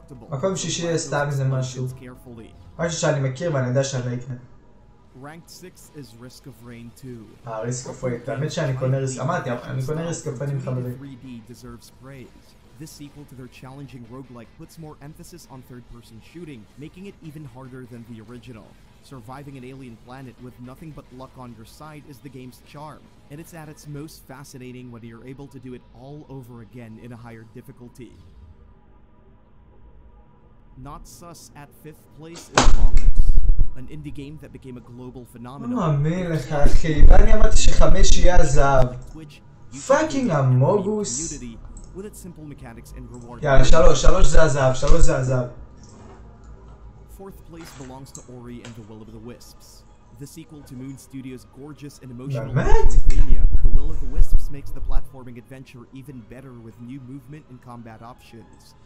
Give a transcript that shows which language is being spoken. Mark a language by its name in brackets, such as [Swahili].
[Hebrew] מקום שישי יהיה סתם איזה משהו. משהו שאני מכיר ואני יודע שאני אקנה. [English] Ranked 6 is Risk of Rain 2. [Hebrew] Risk of Rain, האמת שאני קונה ריסק, אמרתי, אני קונה ריסק הפנים חברים. [English] 3D deserves praise. This sequel to their challenging roguelike puts more emphasis on third-person shooting, making it even harder than the original. Surviving an alien planet with nothing but luck on your side is the game's charm, and it's at its most fascinating when you're able to do it all over again in a higher difficulty. Not sus at 5th place is Among Us, an indie game that became a global phenomenon. [Hebrew] מאמין לך אחי, ואני אמרתי ש5 יהיה הזהב. [English] פאקינג אמוגוס. With its simple mechanics and reward. [Hebrew] יאללה, 3 זה הזהב, 3 זה הזהב. [English] Fourth place belongs to Ori and the Will of the Wisps. The sequel to Moon Studios' gorgeous and emotional Metroidvania, The Will of the Wisps makes the platforming adventure even better with new movement and combat options.